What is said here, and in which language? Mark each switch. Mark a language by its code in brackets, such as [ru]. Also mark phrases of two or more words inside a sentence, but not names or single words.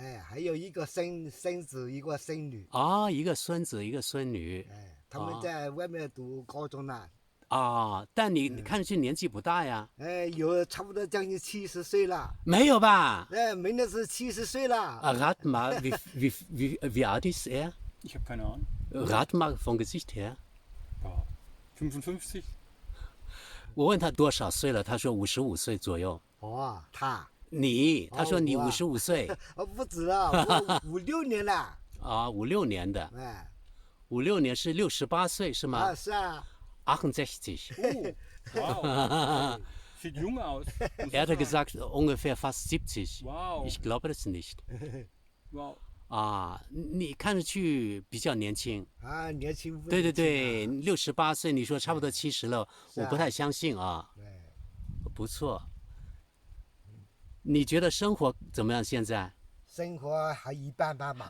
[zh] 还有一个孙子，一个孙女。哦，一个孙子，一个孙女。他们在外面读高中呢。但你看上去年纪不大呀。有差不多将近70岁了。没有吧？明年是70岁了。 [de] Rat mal, wie alt ist er? Ich habe keine Ahnung. Rat mal vom Gesicht her. 55. [zh] 我问他多少岁了，他说55岁左右。他说你55岁。不止了，我5、6年了。 5、6年的。5、6年是68岁是吗？是啊。 68. [de] Wow. Sieht jung aus. Er hat gesagt ungefähr fast 70. Wow. Ich glaube das nicht. Wow. [zh] 你看上去比较年轻。年轻。对，68岁，你说差不多70了，我不太相信啊。不错。你觉得生活怎么样？现在？生活还一般般吧。